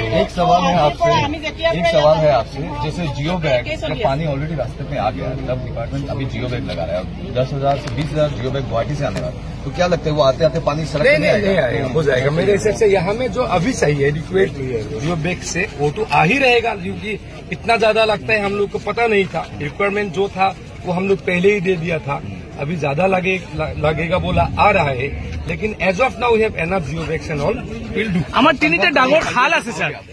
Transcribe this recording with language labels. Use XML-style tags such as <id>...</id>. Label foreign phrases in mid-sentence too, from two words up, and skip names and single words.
<hi>एक सवाल है आपसे, जैसे</hi> <en>geo bag</en> <hi>का पानी ऑलरेडी रास्ते में आ गया है, तब डिपार्टमेंट अभी</hi> <en>geo bag</en> <hi>लगा रहा है, 10,000 से 20,000</hi> <en>geo bag</en> <hi>गुवाहाटी से आने वाला, तो क्या लगता है वो आते आते पानी सड़क नहीं आएगा? हो जाएगा मेरे हिसाब से। यहाँ में जो अभी चाहिए</hi> <en>adequate geo bag</en> <hi>से, वो तो आ ही रहेगा, क्योंकि इतना ज्यादा लगता है, हम लोग को पता नहीं था। रिक्वायरमेंट जो था वो हम लोग पहले ही दे दिया था, अभी ज्यादा लगेगा बोला आ रहा है, लेकिन</hi> <en>as of now we have enough geo bags and all will do.</en> <as>আমাৰ 3টা ডাঙৰ খাল আছে ছাৰ।</as>